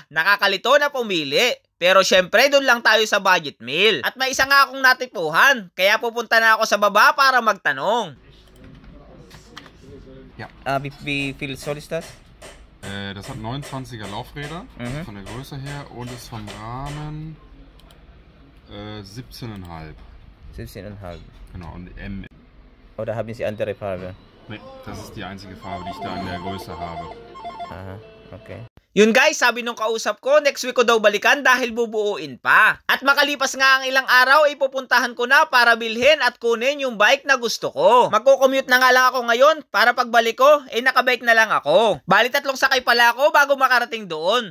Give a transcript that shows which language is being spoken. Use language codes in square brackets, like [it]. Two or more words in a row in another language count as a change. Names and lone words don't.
[tl] Nakakalito na pumili. Pero syempre, doon lang tayo sa [en] budget meal. [tl] At may isa nga akong natipuhan. Kaya pupunta na ako sa baba para magtanong. [de] Ja. Wie viel soll ist das? Das hat 29er Laufräder von der Größe her und ist vom Rahmen 17,5. 17,5. Genau, und M. Oder haben Sie andere Farbe? Nee, das ist die einzige Farbe, die ich da in der Größe habe. Aha, okay. [tl] Yun guys, sabi nung kausap ko, next week ko daw balikan dahil bubuuin pa. At makalipas nga ang ilang araw, ay pupuntahan ko na para bilhin at kunin yung bike na gusto ko. Magko-commute na nga lang ako ngayon para pagbalik ko, nakabike na lang ako. Bali 3 sakay pala ako bago makarating doon.